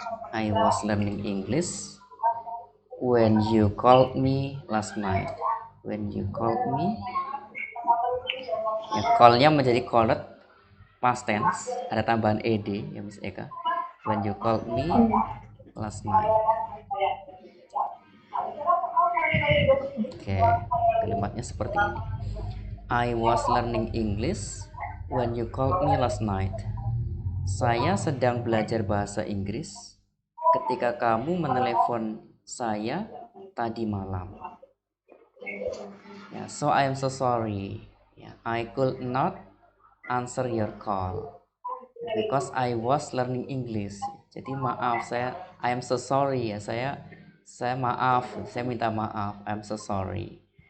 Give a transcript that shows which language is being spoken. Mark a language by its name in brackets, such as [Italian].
[English] I was learning English when you called me last night. When you called me, [Indonesian] ya call-nya menjadi called past tense, ada tambahan ed ya Miss Eka. [English] When you called me last night. [Indonesian] Oke, kalimatnya seperti ini. [English] I was learning English when you called me last night. [Indonesian] Saya sedang belajar bahasa Inggris ketika kamu menelepon saya tadi malam. [English] Yeah, so I am so sorry. Yeah, I could not answer your call. because I was learning English. [Indonesian] Jadi maaf, [English] I am so sorry [Indonesian] ya, saya maaf, saya minta maaf, [English] I'm so sorry.